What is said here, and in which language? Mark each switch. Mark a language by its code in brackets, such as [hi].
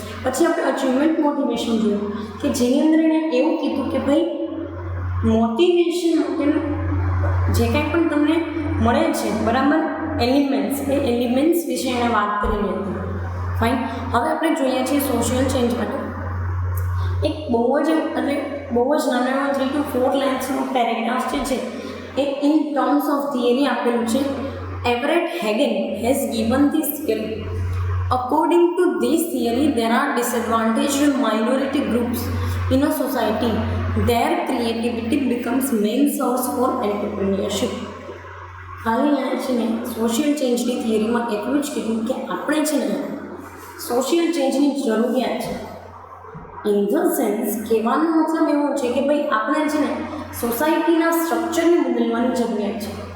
[gu] પછી આપણે achievement motivation જોયું કે જેની અંદર એણે એવું કીધું કે ભાઈ મોટિવેશન માટેનું જે કાંઈ પણ તમને મળે છે, બરાબર, એલિમેન્ટ્સ, એ એલિમેન્ટ્સ વિશે એણે વાત કરેલી હતી. ફાઇન. હવે આપણે જોઈએ છીએ સોશિયલ ચેન્જ માટે એક બહુ જ નાનો 3 to 4 લાઇન્સનો પેરેગ્રાફ જે છે એ ઇન ટર્મ્સ ઓફ થિયરી આપેલું છે. [en] Everett Hagen has given this theory. According to this theory, there are disadvantaged minority groups in a society. Their creativity becomes main source for entrepreneurship. [gu] હાલ છે ને social ચેન્જની થિયરીમાં એટલું જ કીધું કે આપણે છે ને સોશિયલ ચેન્જની જરૂરિયાત છે. ઇન ધ સેન્સ કહેવાનો મતલબ એવો છે કે ભાઈ આપણે છે ને સોસાયટીના સ્ટ્રક્ચરને બદલવાની જરૂરિયાત છે.